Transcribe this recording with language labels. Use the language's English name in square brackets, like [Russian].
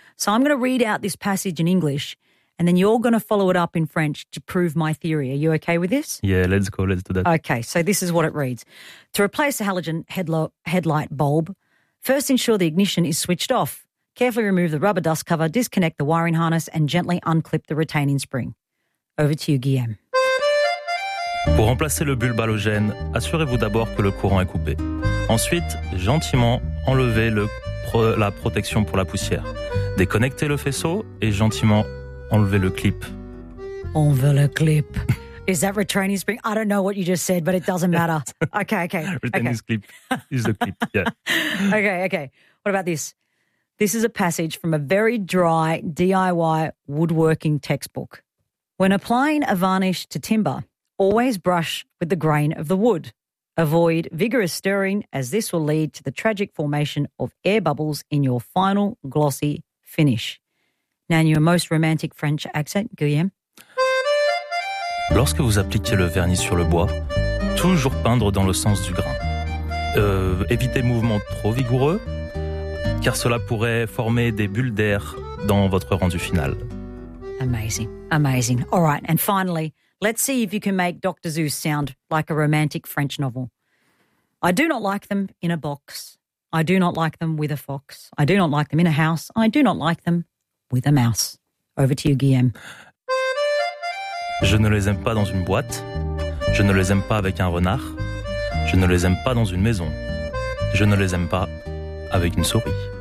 [English] So I'm going to read out this passage in English, and then you're going to follow it up in French to prove my theory. Are you okay with this? Yeah, let's go. Let's do that. Okay, so this is what it reads. To replace a halogen headlight bulb, first ensure the ignition is switched off. Carefully remove the rubber dust cover, disconnect the wiring harness, and gently unclip the retaining spring. Over to you, Guillaume. [French] Pour remplacer le bulbe halogène, assurez-vous d'abord que le courant est coupé. Ensuite, gentiment enlevez la protection pour la poussière. Déconnectez le faisceau et gentiment enlevez le clip. Enlevez le clip. [English] Is that retaining spring? I don't know what you just said, but it doesn't matter. Okay. Retaining clip is the clip, yeah. Okay. What about this? This is a passage from a very dry DIY woodworking textbook. When applying a varnish to timber, always brush with the grain of the wood. Avoid vigorous stirring, as this will lead to the tragic formation of air bubbles in your final glossy finish. Now, in your most romantic French accent, Guillaume. [French] Lorsque vous appliquez le vernis sur le bois, toujours peindre dans le sens du grain. Évitez mouvements trop vigoureux, car cela pourrait former des bulles d'air dans votre rendu final. [English] Amazing. All right, and finally, let's see if you can make Dr. Seuss sound like a romantic French novel. I do not like them in a box. I do not like them with a fox. I do not like them in a house. I do not like them with a mouse. Over to you, Guillaume. [French] Je ne les aime pas dans une boîte. Je ne les aime pas avec un renard. Je ne les aime pas dans une maison. Je ne les aime pas avec une souris.